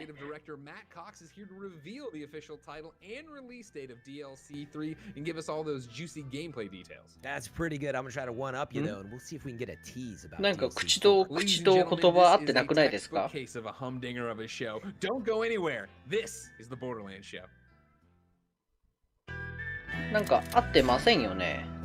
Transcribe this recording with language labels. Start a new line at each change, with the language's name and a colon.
English: Creative director Matt Cox is here to reveal the official title and release date of DLC 3 and give us all those juicy gameplay details. That's pretty good. I'm going to try to one-up you, though, and we'll see if we can get a tease about
Japanese: なんか
English: DLC
Japanese: 口と言葉合ってなくないですか?
English: Case of a humdinger of a show. Don't go anywhere. This is the Borderlands show.
Japanese: なんか合ってませんよね。